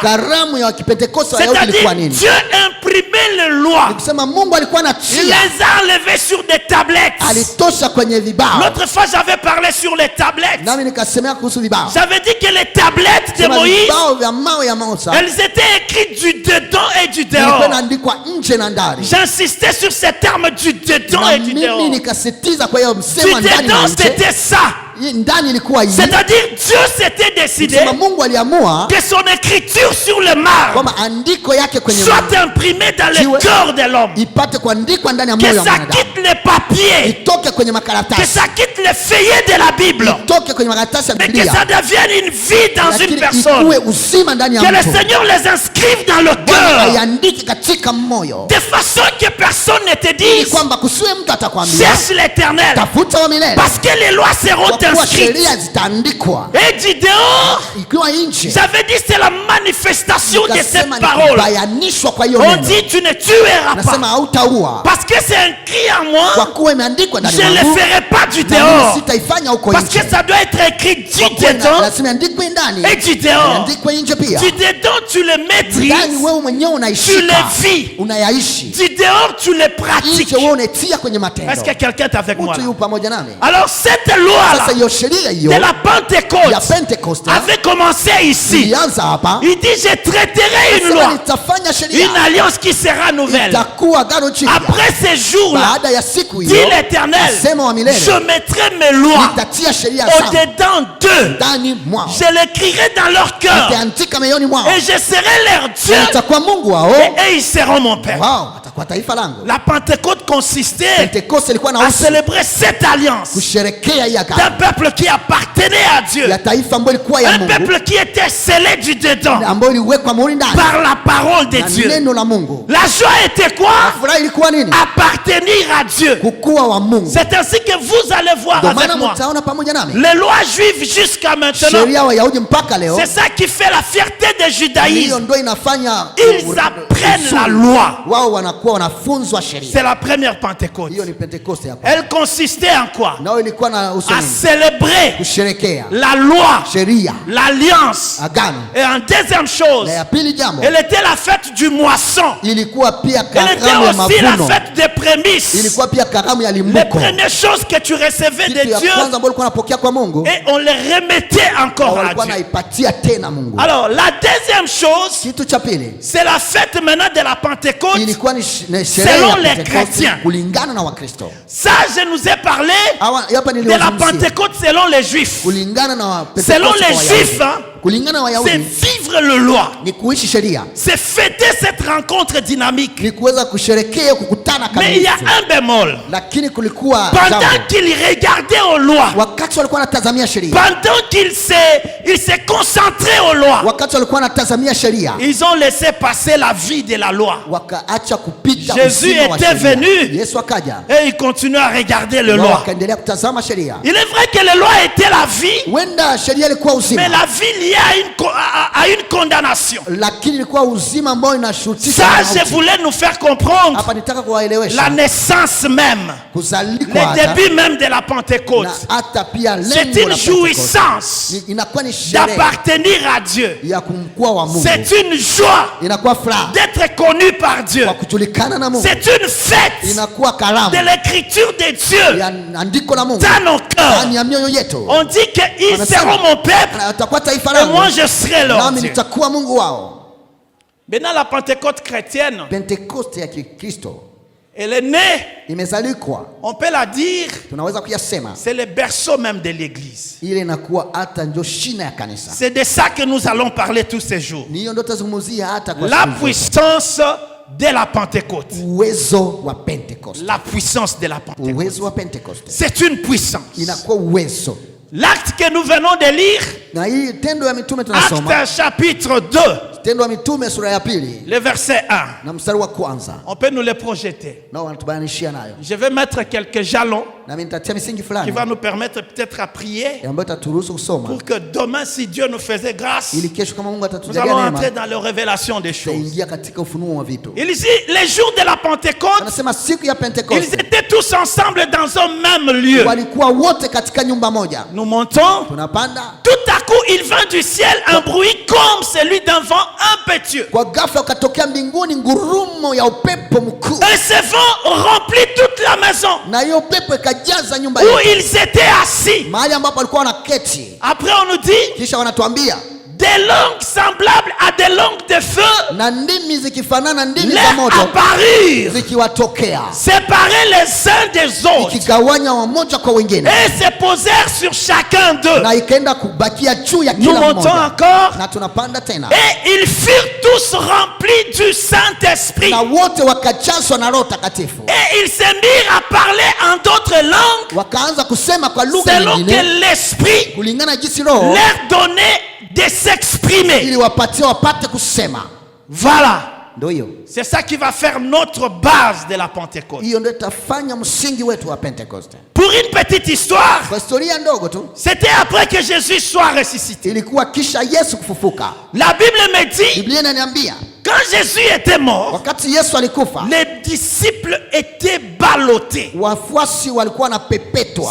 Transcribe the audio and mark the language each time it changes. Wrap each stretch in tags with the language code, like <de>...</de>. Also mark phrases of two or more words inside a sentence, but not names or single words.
<sw>Karamu ya Kipentekoste wa Wayahudi ilikuwa</sw> <fr>C'est-à-dire,</fr> <sw>nini?</sw> <fr>Dieu imprimait les lois.</fr> <sw>Kusema Mungu alikuwa</sw> <fr>Il</fr> <sw>anachia,</sw> <fr>les a enlevées sur des tablettes.</fr> <sw>alitosha kwenye vibao.</sw> <fr>L'autre fois, j'avais parlé sur les tablettes.</fr> <sw>Nami nikasemea kuhusu vibao.</sw> <fr>J'avais dit que les tablettes de</fr> <sw>Sema Moïse, vibao vya mawe ya Musa</sw> <fr>elles étaient écrites du dedans et du</fr> <sw>ilikuwa</sw> <fr>dehors.</fr> <sw>inaandikwa nje na ndani.</sw> <fr>J'insistais sur ces termes du dedans</fr> <sw>Na</sw> <fr>et du</fr> <sw>mimi</sw> <fr>dehors.</fr> <sw>nikasitiza kwa hiyo</sw> <fr>Du</fr> <sw>msema ndani na</sw> <fr>dedans,</fr> <sw>nje.</sw> <fr>c'était ça.</fr> <sw>Ndani ilikuwa hii.</sw> <fr>C'est-à-dire, Dieu s'était décidé</fr> <sw>Kusema Mungu aliamua</sw> <fr>que son écriture sur le marbre</fr> <sw>kwamba andiko yake kwenye</sw> <fr>soit imprimée dans le</fr> <sw>Jiwe-</sw> <fr>cœur de l'homme.</fr> <sw>ipate kuandikwa ndani ya</sw> <fr>Que</fr> <sw>moyo wa</sw> <fr>ça</fr> <sw>mwanadamu.</sw> <fr>quitte les papiers,</fr> <sw>Itoke kwenye</sw> <fr>que</fr> <sw>makaratasi.</sw> <fr>ça quitte les feuillets de la Bible,</fr> <sw>Itoke kwenye makaratasi ya</sw> <fr>mais que</fr> <sw>Biblia.</sw> <fr>ça devienne une vie dans</fr> <sw>Lakini</sw> <fr>une personne.</fr> <sw>ikuwe uzima ndani ya</sw> <fr>Que le</fr> <sw>mtu.</sw> <fr>Seigneur les inscrive dans le</fr> <sw>Bwana</sw> <fr>cœur,</fr> <sw>aiandike katika moyo.</sw> <fr>de façon que personne ne te</fr> <sw>Ili</sw> <fr>dise,</fr> <sw>kwamba kusiwe mtu atakwambia</sw> <fr>cherche l'Éternel,</fr> <sw>tafuta wa milele.</sw> <fr>parce que les lois seront</fr> <sw>Kwa kuwa</sw> <fr>inscrites.</fr> <sw>sheria zitaandikwa.</sw> <fr>Et du dehors,</fr> <sw>Ikiwa nje.</sw> <fr>j'avais dit c'est la manifestation de cette</fr> <sw>Nikasema ni</sw> <fr>parole.</fr> <sw>kubayanishwa kwa hiyo</sw> <fr>On</fr> <sw>neno.</sw> <fr>dit tu ne tueras</fr> <sw>Nasema</sw> <fr>pas.</fr> <sw>hautaua.</sw> <fr>Parce que c'est écrit en</fr> <sw>Kwa</sw> <fr>moi,</fr> <sw>kuwa imeandikwa ndani</sw> <fr>je ne le</fr> <sw>mwangu.</sw> <fr>ferai pas du</fr> <sw>Na mimi</sw> <fr>dehors.</fr> <sw>sitaifanya huko</sw> <fr>Parce que</fr> <sw>nje.</sw> <fr>ça doit être écrit du</fr> <sw>Kwa kuwa</sw> <fr>dedans</fr> <sw>lazima iandikwe ndani.</sw> <fr>et du dehors.</fr> <sw>Iandikwe nje pia.</sw> <fr>Du dedans, tu le</fr> <sw>Ndani</sw> <fr>maîtrises.</fr> <sw>wewe mwenyewe</sw> <fr>Tu</fr> <sw>unaishika.</sw> <fr>le vis.</fr> <sw>Unayaishi.</sw> <fr>Du dehors, tu le pratiques.</fr> <sw>Nje wewe unatia kwenye matendo.</sw> <fr>Est-ce que quelqu'un est avec moi</fr> <sw>Mtu</sw> <fr>là?</fr> <sw>yu pamoja nami.</sw> <fr>Alors cette loi-là</fr> <sw>Sasa hiyo sheria hiyo</sw> <fr>de la</fr> <sw>ya</sw> <fr>Pentecôte</fr> <sw>Pentekoste</sw> <fr>avait commencé ici.</fr> <sw>ilianza hapa.</sw> <fr>Il dit, je traiterai une</fr> <sw>Sasa</sw> <fr>loi,</fr> <sw>nitafanya sheria.</sw> <fr>une alliance qui sera nouvelle.</fr> <sw>Itakuwa agano jipya.</sw> <fr>Après ces jours-là,</fr> <sw>Baada ya siku</sw> <fr>dit</fr> <sw>hiyo,</sw> <fr>l'Éternel,</fr> <sw>asema wa milele,</sw> <fr>je mettrai mes lois</fr> <sw>nitatia sheria zangu</sw> <fr>au-dedans d'eux.</fr> <sw>ndani mwao.</sw> <fr>Je l'écrirai dans leur cœur.</fr> <sw>Nitaandika moyoni mwao.</sw> <fr>Et je serai leur Dieu.</fr> <sw>Nitakuwa Mungu wao.</sw> <fr>Et ils seront mon Père.</fr> <sw>Wao atakuwa taifa langu.</sw> <fr>La Pentecôte consistait</fr> <sw>Pentekoste ilikuwa na</sw> <fr>à</fr> <sw>usi</sw> <fr>célébrer cette alliance</fr> <sw>kusherekea hii</sw> <fr>d'un</fr> <sw>agano</sw> <fr>peuple qui appartenait à Dieu.</fr> <sw>ya taifa ambayo ilikuwa ya</sw> <fr>Un</fr> <sw>Mungu,</sw> <fr>peuple qui était scellé du dedans</fr> <sw>ambayo iliwekwa muhuri ndani</sw> <fr>par la parole de</fr> <sw>na</sw> <fr>Dieu.</fr> <sw>neno la Mungu.</sw> <fr>La joie était quoi?</fr> <sw>Furaha ilikuwa nini?</sw> <fr>Appartenir à Dieu.</fr> <sw>Kukuwa wa Mungu.</sw> <fr>C'est ainsi que vous allez voir</fr> <sw>Ndio</sw> <fr>avec</fr> <sw>maana</sw> <fr>moi.</fr> <sw>mtaona pamoja nami</sw> <fr>Les lois juives jusqu'à maintenant,</fr> <sw>sheria wa Yahudi mpaka leo,</sw> <fr>c'est ça qui fait la fierté des</fr> <sw>hiyo</sw> <fr>judaïsmes.</fr> <sw>ndio inafanya</sw> <fr>Ils apprennent la loi.</fr> <sw>wao wanakuwa wanafunzwa sheria.</sw> <fr>C'est la première Pentecôte.</fr> <sw>Hiyo ni Pentekoste hapa.</sw> <fr>Elle consistait en quoi?</fr> <sw>Nao ilikuwa na uso</sw> <fr>À</fr> <sw>nini?</sw> <fr>célébrer</fr> <sw>Kusherekea</sw> <fr>la loi,</fr> <sw>sheria,</sw> <fr>la alliance.</fr> <sw>agano.</sw> <fr>Et en deuxième chose,</fr> <sw>Na ya pili jambo,</sw> <fr>elle était la fête du moisson.</fr> <sw>ilikuwa pia</sw> <fr>Elle était</fr> <sw>karamu ya</sw> <fr>aussi la</fr> <sw>mavuno.</sw> <fr>fête des prémices.</fr> <sw>Ilikuwa pia karamu ya</sw> <fr>Les</fr> <sw>limbuko.</sw> <fr>premières choses que tu recevais</fr> <sw>Kitu</sw> <fr>de</fr> <sw>ya</sw> <fr>Dieu,</fr> <sw>kwanza ambayo ulikuwa unapokea kwa Mungu,</sw> <fr>et on les remettait encore à</fr> <sw>walikuwa</sw> <fr>Dieu.</fr> <sw>naipatia tena Mungu.</sw> <fr>Alors, la deuxième chose,</fr> <sw>Kitu cha pili,</sw> <fr>c'est la fête maintenant de la Pentecôte.</fr> <sw>ilikuwa ni sherehe</sw> <fr>Selon</fr> <sw>ya</sw> <fr>les</fr> <sw>Pentekoste</sw> <fr>chrétiens.</fr> <sw>kulingana na Wakristo.</sw> <fr>Ça, je nous ai parlé</fr> <sw>Hapa</sw> <fr>de la</fr> <sw>niliwazungumzia</sw> <fr>Pentecôte selon les Juifs.</fr> <sw>kulingana na</sw> <fr>Selon</fr> <sw>Pentekoste</sw> <fr>les</fr> <sw>kwa</sw> <fr>Juifs,</fr> <sw>Wayahudi.</sw> <fr>hein,</fr> <sw>Kulingana na</sw> <fr>c'est</fr> <sw>Wayahudi</sw> <fr>vivre le loi.</fr> <sw>ni kuishi sheria,</sw> <fr>C'est fêter cette rencontre dynamique.</fr> <sw>ni kuweza kusherekea kukutana</sw> <fr>Mais il y a</fr> <sw>kamilifu.</sw> <fr>un bémol.</fr> <sw>Lakini kulikuwa</sw> <fr>Pendant</fr> <sw>jambo,</sw> <fr>qu'ils regardaient aux lois,</fr> <sw>wakati walikuwa wanatazamia sheria,</sw> <fr>pendant qu'ils se concentraient aux lois,</fr> <sw>wakati walikuwa wanatazamia sheria,</sw> <fr>ils ont laissé passer la vie de la loi.</fr> <sw>wakaacha kupita</sw> <fr>Jésus</fr> <sw>uzima wa</sw> <fr>était</fr> <sw>sheria.</sw> <fr>venu.</fr> <sw>Yesu akaja,</sw> <fr>Et ils continuent à regarder les</fr> <sw>wao</sw> <fr>lois.</fr> <sw>wakaendelea kutazama sheria.</sw> <fr>Il est vrai que les lois étaient la vie,</fr> <sw>Huenda sheria ilikuwa</sw> <fr>mais</fr> <sw>uzima,</sw> <fr>la vie liée à une condamnation.</fr> <sw>lakini ilikuwa uzima ambao inashurutisha</sw> <fr>Ça,</fr> <sw>mauti.</sw> <fr>je voulais nous faire comprendre</fr> <sw>Hapa nitaka</sw> <fr>la</fr> <sw>kuwaelewesha</sw> <fr>naissance même,</fr> <sw>kuzalikwa</sw> <fr>le</fr> <sw>hata</sw> <fr>début même de la Pentecôte.</fr> <sw>na hata pia</sw> <fr>C'est</fr> <sw>lengo</sw> <fr>une</fr> <sw>la</sw> <fr>jouissance</fr> <sw>Pentekoste. Inakuwa ni sherehe</sw> <fr>d'appartenir à Dieu.</fr> <sw>ya kumkuwa wa Mungu,</sw> <fr>C'est une joie</fr> <sw>inakuwa furaha</sw> <fr>d'être connu par Dieu.</fr> <sw>kwa kujulikana na Mungu,</sw> <fr>C'est une fête</fr> <sw>inakuwa karamu</sw> <fr>de l'écriture de Dieu</fr> <sw>ya andiko la Mungu</sw> <fr>dans nos cœurs.</fr> <sw>ndani ya mioyo yetu.</sw> <fr>On dit qu'ils</fr> <sw>Wanasema,</sw> <fr>seront mon peuple</fr> <sw>Watakuwa taifa</sw> <fr>et</fr> <sw>langu</sw> <fr>moi je serai leur</fr> <sw>nami</sw> <fr>Dieu.</fr> <sw>nitakuwa Mungu wao.</sw> <fr>Maintenant, la Pentecôte chrétienne,</fr> <sw>Pentekoste ya Kikristo</sw> <fr>elle est née,</fr> <sw>imezalikwa,</sw> <fr>on peut la dire,</fr> <sw>tunaweza kuyasema</sw> <fr>c'est le berceau même de l'église.</fr> <sw>ile inakuwa hata ndio shina ya kanisa.</sw> <fr>C'est de ça que nous allons parler tous ces jours.</fr> <sw>Ni hiyo ndio tazungumzia hata kwa</sw> <fr>La</fr> <sw>siku zote.</sw> <fr>puissance de la Pentecôte.</fr> <sw>Uwezo wa Pentekoste,</sw> <fr>La puissance de la Pentecôte.</fr> <sw>uwezo wa Pentekoste</sw> <fr>C'est une puissance.</fr> <sw>inakuwa uwezo.</sw> <fr>L'acte que nous venons de lire,</fr> <sw>Na hii Tendo ya Mitume tunasoma,</sw> <fr>acte chapitre 2,</fr> <sw>Tendo ya Mitume sura ya pili</sw> <fr>le verset 1.</fr> <sw>na mstari wa kwanza,</sw> <fr>On peut nous le projeter.</fr> <sw>nao wanatubayanishia nayo,</sw> <fr>Je vais mettre quelques jalons</fr> <sw>nami nitatia misingi</sw> <fr>qui</fr> <sw>fulani</sw> <fr>va nous permettre peut-être à prier</fr> <sw>ambayo itaturuhusu kusoma</sw> <fr>pour que demain, si Dieu nous faisait grâce,</fr> <sw>ili kesho kama Mungu</sw> <fr>nous</fr> <sw>atatujalia</sw> <fr>allons</fr> <sw>neema</sw> <fr>entrer dans la révélation des choses.</fr> <sw>tutaingia katika ufunuo wa vitu.</sw> <fr>Il dit, les jours de la Pentecôte,</fr> <sw>Anasema siku ya</sw> <fr>ils</fr> <sw>Pentekoste</sw> <fr>étaient tous ensemble dans un même lieu.</fr> <sw>walikuwa wote katika nyumba moja.</sw> <fr>Nous montons.</fr> <sw>Tunapanda,</sw> <fr>Tout à coup, il vint du ciel un bruit comme celui d'un vent impétueux.</fr> <sw>kwa ghafla ukatokea mbinguni ngurumo ya upepo mkuu,</sw> <fr>Et ce vent remplit toute la maison</fr> <sw>na hiyo upepo ikajaza nyumba</sw> <fr>où</fr> <sw>yote,</sw> <fr>ils étaient assis.</fr> <sw>mahali ambapo walikuwa wanaketi.</sw> <fr>Après, on nous dit</fr> <sw>Kisha wanatuambia</sw> <fr>des langues semblables à des langues de feu</fr> <sw>na ndimi zikifanana ndimi za</sw> <fr>leur</fr> <sw>moto</sw> <fr>apparurent,</fr> <sw>zikiwatokea,</sw> <fr>séparés les uns des autres,</fr> <sw>ikigawanya wamoja kwa wengine,</sw> <fr>et se posèrent sur chacun d'eux.</fr> <sw>na ikaenda kubakia juu ya</sw> <fr>Nous</fr> <sw>kila</sw> <fr>montons</fr> <sw>mmoja.</sw> <fr>encore.</fr> <sw>Na tunapanda tena,</sw> <fr>Et ils furent tous remplis du Saint-Esprit.</fr> <sw>na wote wakajazwa na Roho Takatifu,</sw> <fr>Et ils se mirent à parler en d'autres langues</fr> <sw>wakaanza kusema kwa lugha</sw> <fr>selon que</fr> <sw>nyingine</sw> <fr>l'Esprit</fr> <sw>kulingana na jinsi Roho</sw> <fr>leur donnait de s'exprimer.</fr> <sw>ili wapate kusema.</sw> <fr>Voilà.</fr> <sw>Ndio hiyo,</sw> <fr>C'est ça qui va faire notre base de la Pentecôte.</fr> <sw>hiyo ndio itafanya msingi wetu wa Pentekoste.</sw> <fr>Pour une petite histoire,</fr> <sw>Kwa historia ndogo tu,</sw> <fr>c'était après que Jésus soit ressuscité.</fr> <sw>ilikuwa kisha Yesu kufufuka.</sw> <fr>La Bible me dit,</fr> <sw>Biblia inaniambia</sw> <fr>quand Jésus était mort,</fr> <sw>wakati Yesu alikufa,</sw> <fr>les disciples étaient ballottés.</fr> <sw>wafuasi walikuwa na pepetwa.</sw>